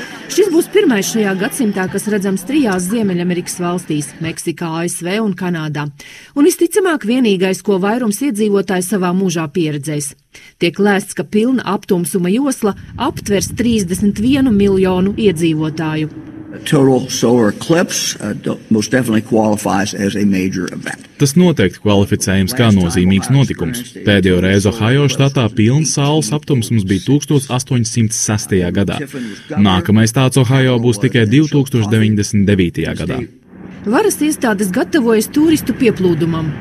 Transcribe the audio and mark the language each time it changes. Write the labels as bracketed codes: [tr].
[lv] Šis būs pirmais šajā gadsimtā, kas redzams 3 Ziemeļamerikas valstīs – Meksikā, ASV un Kanādā. Un visticamāk vienīgais, ko vairums iedzīvotāji savā mūžā pieredzēs. Tiek lēsts, ka pilna aptumsuma josla aptvers 31 miljonu iedzīvotāju. [en] Total solar eclipse most definitely qualifies as a major event. [lv] Tas noteikti kvalificējams kā nozīmīgs notikums. Pēdējo reizi Ohio štatā pilns saules aptumsums bija 1806. gadā. Nākamais tāds Ohio būs tikai 2099. gadā. Varas iestādes gatavojas turistu pieplūdumam.